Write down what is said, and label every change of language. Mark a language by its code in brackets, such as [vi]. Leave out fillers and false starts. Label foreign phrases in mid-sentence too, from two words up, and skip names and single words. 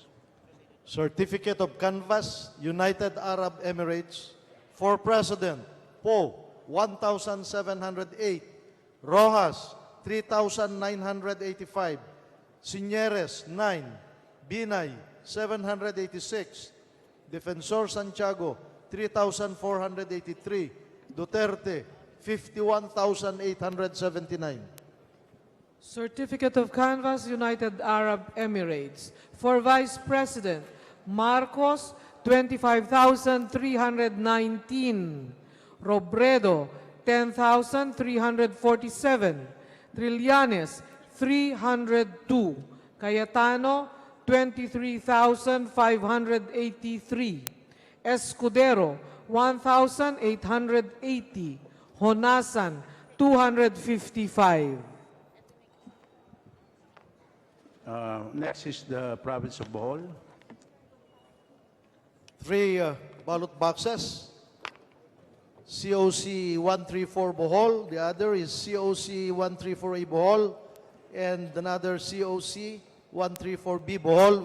[en] Certificate of Canvass, United Arab Emirates. For President, Poe, 1,708. Rojas, 3,985. Sinieres, 9. Binay, 786. Defensor Santiago, 3,483. Duterte, 51,879. Certificate of Canvass, United Arab Emirates. For Vice President, Marcos, 25,319. Robredo, 10,347. Trillanes, 302. Cayetano, 23,583. Escudero, 1,880. Honasan, 255. Next is the province of Bohol. 3 ballot boxes. COC 134 Bohol. The other is COC 134A Bohol. And another COC 134B Bohol.